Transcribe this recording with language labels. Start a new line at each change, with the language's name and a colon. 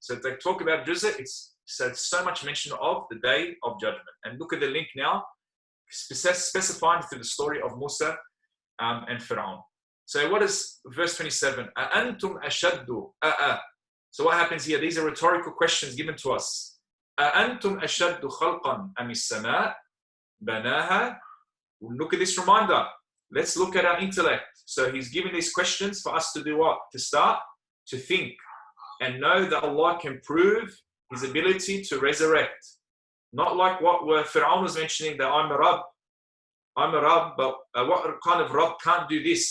English: So if they talk about Juz, it's so much mention of the day of judgment. And look at the link now, specifying through the story of Musa and Fir'aun. So what is verse 27?
Arabic: أَأَنْتُمْ أَشَدُّ
English: So what happens here? These are rhetorical questions given to us.
Arabic: أَأَنْتُمْ أَشَدُّ خَلْقًا أَمِ السَّمَاء بَنَاهَا
English: Look at this reminder. Let's look at our intellect. So he's giving these questions for us to do what? To start to think and know that Allah can prove his ability to resurrect. Not like what Fir'aun was mentioning, that I'm a Rabb, but what kind of Rabb can't do this?